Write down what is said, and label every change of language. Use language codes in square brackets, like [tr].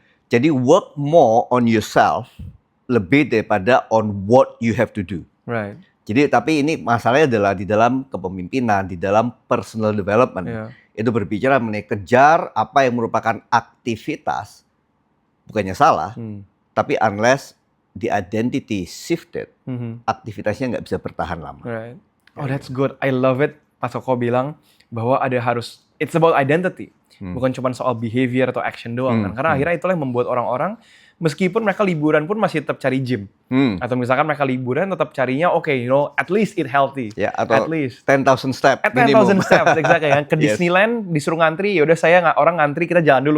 [en] Jadi work more on yourself [id] lebih daripada [en] on what you have to do. Right. [id] Jadi tapi ini masalahnya adalah di dalam kepemimpinan, di dalam personal development. Ya. Itu berbicara mengenai kejar apa yang merupakan aktivitas, bukannya salah, tapi [en] unless the identity shifted, [id] aktivitasnya nggak bisa bertahan lama. [en] Right. Oh, that's good. I love it. [id] Pas Koko bilang bahwa [en] it's about identity. [id] Bukan cuma soal behavior atau action doang kan. Karena akhirnya itulah yang membuat orang-orang meskipun mereka liburan pun masih tetap cari gym. Atau misalkan mereka liburan tetap carinya [en] at least eat healthy. [id] Ya, atau [en] at least 10,000 steps at minimum. 10,000 steps, exactly kan. Ke Yes. [id] Disneyland disuruh ngantri, yaudah orang ngantri, kita jalan dulu